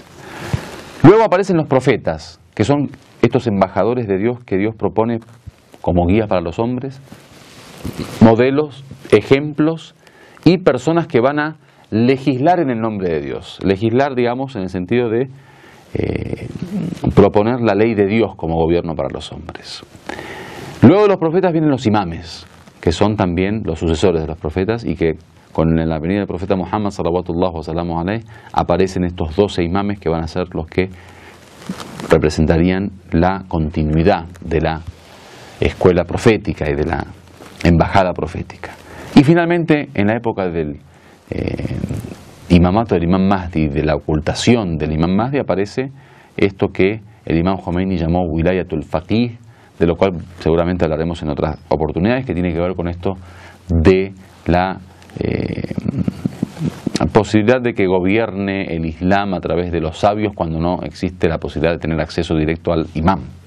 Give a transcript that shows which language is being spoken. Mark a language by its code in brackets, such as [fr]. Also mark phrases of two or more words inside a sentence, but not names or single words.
[es] Luego aparecen los profetas, que son estos embajadores de Dios que Dios propone como guía para los hombres, modelos, ejemplos y personas que van a legislar en el nombre de Dios. Legislar, en el sentido de proponer la ley de Dios como gobierno para los hombres. Luego de los profetas vienen los imames, que son también los sucesores de los profetas y que con la venida del profeta Muhammad [ar] صلوات الله وسلامه عليه [es] aparecen estos 12 imames que van a ser los que representarían la continuidad de la escuela profética y de la embajada profética. Y finalmente, en la época del imamato del Imam Mahdi, de la ocultación del Imam Mahdi, aparece esto que el Imam Khomeini llamó [ar] ولاية الفقيه, [es] de lo cual seguramente hablaremos en otras oportunidades, que tiene que ver con esto de la posibilidad de que gobierne el Islam a través de los sabios cuando no existe la posibilidad de tener acceso directo al imam.